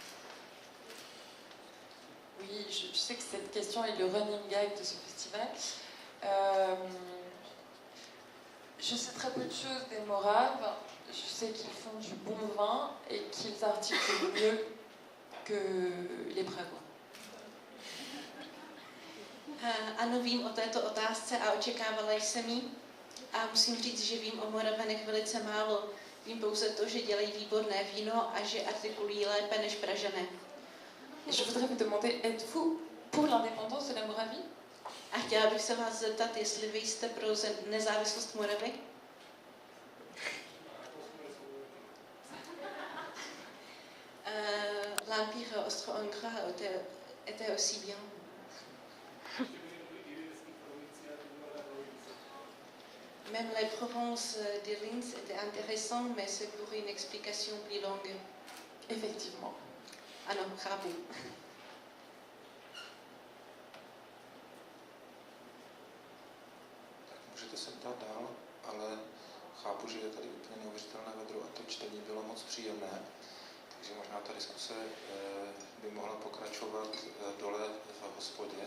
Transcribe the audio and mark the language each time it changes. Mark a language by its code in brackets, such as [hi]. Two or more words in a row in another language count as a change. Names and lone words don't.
[fr] Oui, je sais que cette question est le [en] running gag [fr] de ce festival. Je sais très peu de choses des Moraves. Je sais qu'ils font du bon vin et qu'ils articulent mieux que les Pragois. [cs] Ano, vím o této otázce a očekávala jsem ji. A musím říct, že vím o Moravanech velice málo. Vím pouze to, že dělají výborné víno a že artikulují lépe než Pražané. [fr] Je voudrais vous demander, êtes-vous pour l'indépendance de la Moravie? [cs] A chtěla bych se vás zeptat, jestli vy jste pro nezávislost Moravy? [fr] L'Empire austro-hongrois était aussi bien. Même les provinces de Linz étaient intéressantes, mais c'est pour une explication plus longue. Effectivement. [cs] Ano, chápu. Tak můžete se ptát dál, ale chápu, že je tady úplně neuvěřitelné vedro a to čtení bylo moc příjemné. Takže možná ta diskuse by mohla pokračovat dole v hospodě.